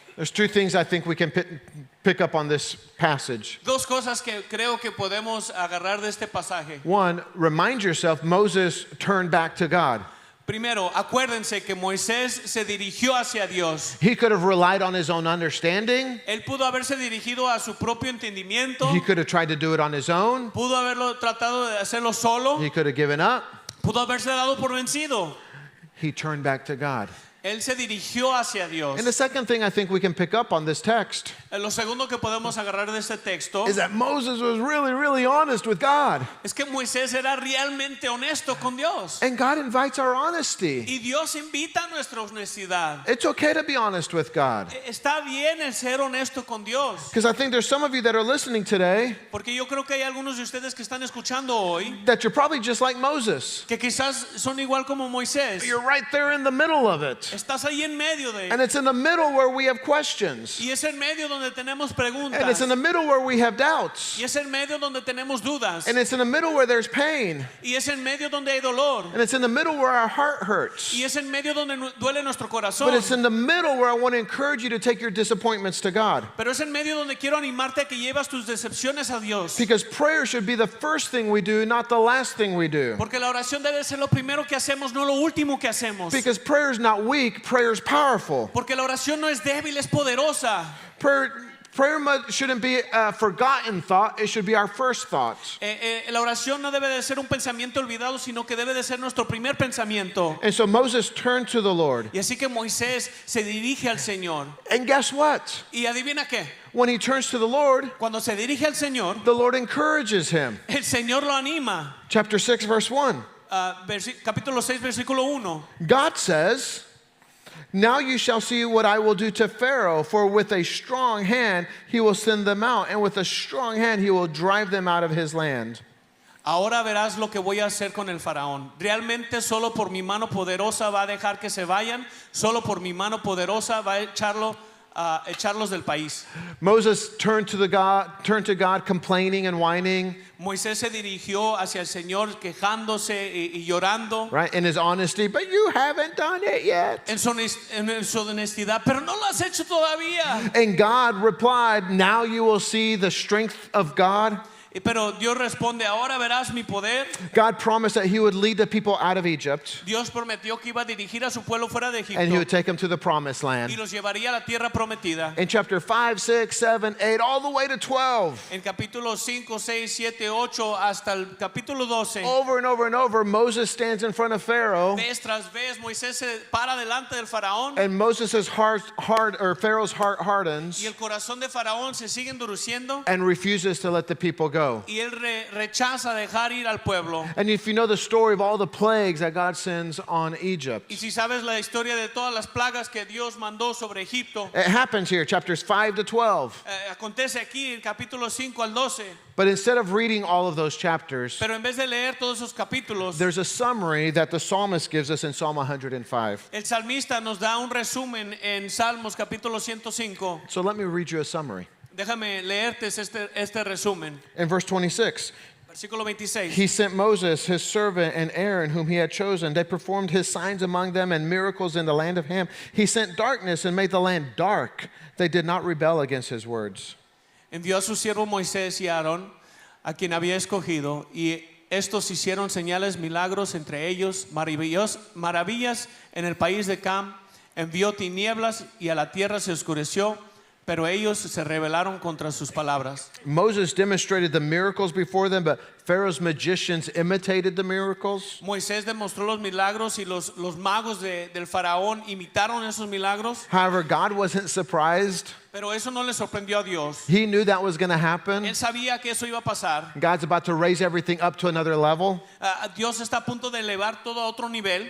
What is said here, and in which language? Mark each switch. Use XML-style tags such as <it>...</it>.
<en>There's two things I think we can pick up on this passage.</en> <es>Dos cosas que creo que podemos agarrar de este pasaje.</es> <en>One, remind yourself, Moses turned back to God.</en> <es>Primero, acuérdense que Moisés se dirigió hacia Dios.</es> <en>He could have relied on his own understanding.</en> <es>Él pudo haberse dirigido a su propio entendimiento.</es> <en>He could have tried to do it on his own.</en> <es>Pudo haberlo tratado de hacerlo solo.</es> <en>He could have given up.</en> <es>Pudo haberse dado por vencido.</es> <en>He turned back to God.</en> <es>Él se dirigió hacia Dios.</es> <en>And the second thing I think we can pick up on this text</en> <es>Lo segundo que podemos agarrar de este texto</es> <en>is that Moses was really, really honest with God.</en> <es>es que Moisés era realmente honesto con Dios.</es> <en>And God invites our honesty.</en> <es>Y Dios invita a nuestra honestidad.</es> <en>It's okay to be honest with God.</en> <es>Está bien el ser honesto con Dios.</es> <en>Because I think there's some of you that are listening today</en> <es>Porque yo creo que hay algunos de ustedes que están escuchando hoy</es> <en>that you're probably just like Moses.</en> <es>que quizás son igual como Moisés.</es> <en>You're right there in the middle of it.</en> <es>Estás ahí en medio de</es> <en>And it's in the middle where we have questions.</en> <es>y es en medio donde tenemos preguntas.</es> <en>And it's in the middle where we have doubts.</en> <es>Y es en medio donde tenemos dudas.</es> <en>And it's in the middle where there's pain.</en> <es>Y es en medio donde hay dolor.</es> <en>And it's in the middle where our heart hurts.</en> <es>Y es en medio donde duele nuestro corazón.</es> <en>But it's in the middle where I want to encourage you to take your disappointments to God.</en> <es>Pero es en medio donde quiero animarte a que llevas tus decepciones a Dios.</es> <en>Because prayer should be the first thing we do, not the last thing we do.</en> <es>Porque la oración debe ser lo primero que hacemos, no lo último que hacemos.</es> <en>Because prayer is not weak, prayer is powerful.</en> <es>Porque la oración no es débil, es poderosa.</es> <en>Prayer shouldn't be a forgotten thought, it should be our first thought.</en> <es>La oración no debe de ser un pensamiento olvidado, sino que debe de ser nuestro primer pensamiento.</es> <en>And so Moses turned to the Lord.</en> <es>Y así que Moisés se dirige al Señor.</es> <en>And guess what?</en> <es>Y adivina qué,</es> <en>When he turns to the Lord,</en> <es>cuando se dirige al Señor,</es> <en>the Lord encourages him.</en> <es>el Señor lo anima.</es> <en>Chapter 6, verse 1.</en> <es>Capítulo 6, versículo 1.</es> <en>God says, Now you shall see what I will do to Pharaoh, for with a strong hand he will send them out, and with a strong hand he will drive them out of his land.</en> <es>Ahora verás lo que voy a hacer con el faraón. Realmente solo por mi mano poderosa va a dejar que se vayan. Solo por mi mano poderosa va a echarlos del país.</es> <en>Moses turned to God, complaining and whining,</en> <es>Moisés se dirigió hacia el Señor quejándose y llorando</es> <en>right, in his honesty, but you haven't done it yet.</en> <es>en su honestidad, pero no lo has hecho todavía.</es> <en>And God replied, now you will see the strength of God.</en> <es>Pero Dios responde, ahora verás mi poder.</es> <en>God promised that he would lead the people out of Egypt</en> <es>Dios prometió que iba a dirigir a su pueblo fuera de</es> <en>and he would</en> <es>Egipto</es> <en>take them to the promised</en> <es>y</es> <en>land.</en> <es>los llevaría a la tierra prometida.</es> <en>In chapter 5, 6, 7, 8, all the way to 12,</en> <es>En capítulo 5, 6, 7, 8 hasta el capítulo 12,</es> <en>over and over and over, Moses stands in front of Pharaoh,</en> <es>vez tras vez Moisés se para delante del faraón</es> <en>and Moses' Pharaoh's heart</en> <es>y</es> <en>hardens</en> <es>el corazón de faraón se sigue endureciendo</es> <en>and refuses to let the people go.</en> <es>y él rechaza dejar ir al pueblo.</es> <en>And if you know the story of all the plagues that God sends on Egypt,</en> <es>Y si sabes la historia de todas las plagas que Dios mandó sobre Egipto,</es> <en>it happens here, chapters 5 to 12.</en> <es>acontece aquí en capítulo 5 al 12.</es> <en>But instead of reading all of those chapters,</en> <es>Pero en vez de leer todos esos capítulos,</es> <en>there's a summary that the psalmist gives us in Psalm 105.</en> <es>el salmista nos da un resumen en Salmos capítulo 105.</es> <en>So let me read you a summary.</en> <es>Déjame leerte este resumen.</es> <en>In verse 26,</en> <es>Versículo 26.</es> <en>he sent Moses, his servant, and Aaron, whom he had chosen. They performed his signs among them and miracles in the land of Ham. He sent darkness and made the land dark. They did not rebel against his words.</en> <es>Envió a su siervo Moisés y Aarón, a quien había escogido, y estos hicieron señales, milagros entre ellos, maravillas en el país de Cam. Envió tinieblas y a la tierra se oscureció, pero ellos se rebelaron contra sus palabras.</es> <en>Moses demonstrated the miracles before them, but Pharaoh's magicians imitated the miracles.</en> <es>Moisés demostró los milagros y los magos del faraón imitaron esos milagros,</es> <en>However, God wasn't surprised.</en> <es>pero eso no le sorprendió a Dios.</es> <en>He knew that was going to happen.</en> <es>Él sabía que eso iba a pasar.</es> <en>God's about to raise everything up to another level.</en> <es>Dios está a punto de elevar todo a otro nivel.</es>